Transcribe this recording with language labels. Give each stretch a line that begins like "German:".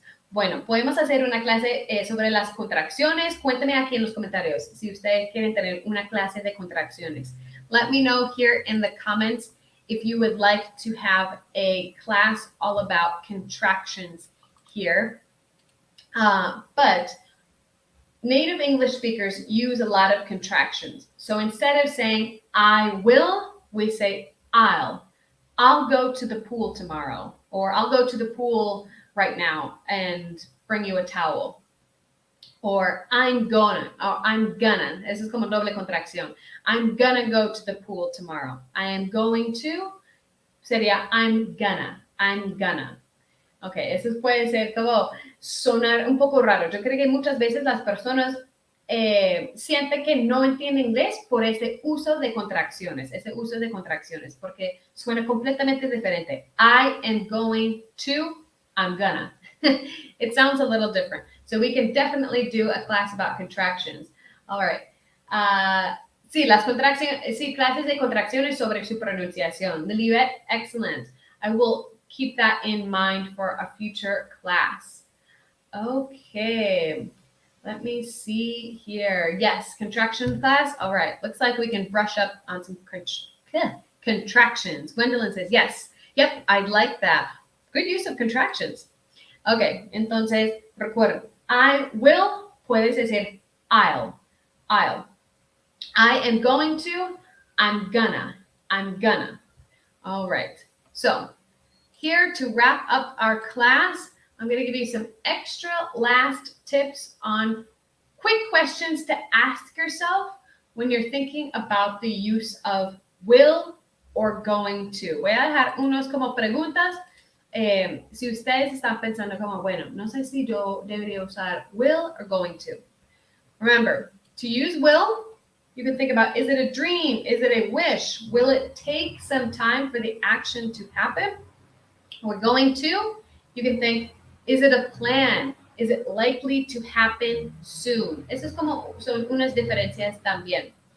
Spanish: Bueno, podemos hacer una clase sobre las contracciones. Cuéntenme aquí en los comentarios si ustedes quieren tener una clase de contracciones.
English: Let me know here in the comments if you would like to have a class all about contractions here. But native English speakers use a lot of contractions. So instead of saying I will, we say I'll. I'll go to the pool tomorrow, or I'll go to the pool right now and bring you a towel. Or I'm gonna, or I'm gonna.
Spanish: Eso es como doble contracción.
English: I'm gonna go to the pool tomorrow. I am going to
Spanish: sería
English: I'm gonna.
Spanish: Ok, eso puede ser como sonar un poco raro. Yo creo que muchas veces las personas sienten que no entienden inglés por ese uso de contracciones, porque suena completamente diferente.
English: I am going to, I'm gonna. It sounds a little different. So we can definitely do a class about contractions. All right.
Spanish: Sí, clases de contracciones sobre su pronunciación.
English: Lilibet, excellent. I will keep that in mind for a future class. Okay. Let me see here. Yes, contraction class. All right. Looks like we can brush up on some contractions. Gwendolyn says, yes. Yep, I like that. Good use of contractions.
Spanish: Okay, entonces, recuerden, I will, puedes decir I'll.
English: I am going to, I'm gonna. All right. So, here to wrap up our class, I'm going to give you some extra last tips on quick questions to ask yourself when you're thinking about the use of will or going to.
Spanish: Voy a dejar unos como preguntas. Si ustedes están pensando como, bueno, no sé si yo debería usar will or going to.
English: Remember, to use will, you can think about, is it a dream? Is it a wish? Will it take some time for the action to happen? We're going to, you can think, is it a plan? Is it likely to happen soon?
Spanish: Eso es como, son unas diferencias también.